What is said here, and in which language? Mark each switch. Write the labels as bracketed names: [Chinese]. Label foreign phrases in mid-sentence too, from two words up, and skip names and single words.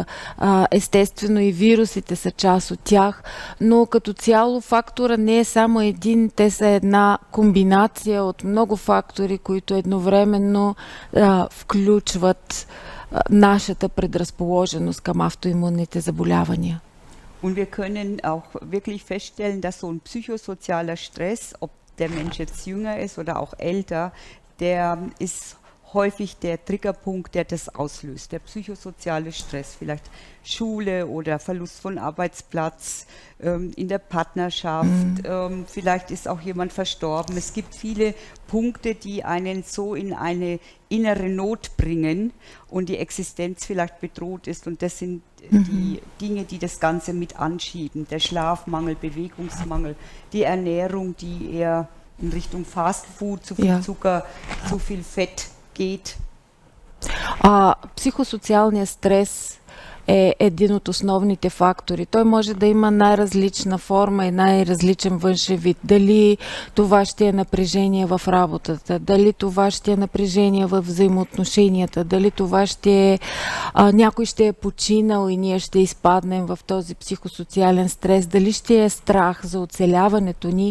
[Bulgarian] Естествено и вирусите са част от тях, но като цяло фактора не е само един, те са една комбинация от много фактори, които едновременно включват нашата предразположеност към автоимунните заболявания. [German] Und wir können auch wirklich feststellen, dass so ein psychosozialer Stress, ob der Mensch jetzt jünger ist oder auch älter, der ist häufig der Triggerpunkt, der das auslöst. Der psychosoziale Stress, vielleicht Schule oder Verlust von Arbeitsplatz, in der Partnerschaft, vielleicht ist auch jemand verstorben. Es gibt viele Punkte, die einen so in eine innere Not bringen und die Existenz vielleicht bedroht ist. Und das sind die Dinge, die das Ganze mit anschieben. Der Schlafmangel, Bewegungsmangel, die Ernährung, die eher in Richtung Fast Food, zu viel Zucker, zu viel Fett geht. [Bulgarian] Психосоциалният стрес е един от основните фактори. Той може да има най-различна форма и най-различен външен вид. Дали това ще е напрежение в работата, дали това ще е напрежение в взаимоотношенията, дали това ще е някой ще е починал и ние ще изпаднем в този психосоциален стрес, дали ще е страх за оцеляването ни.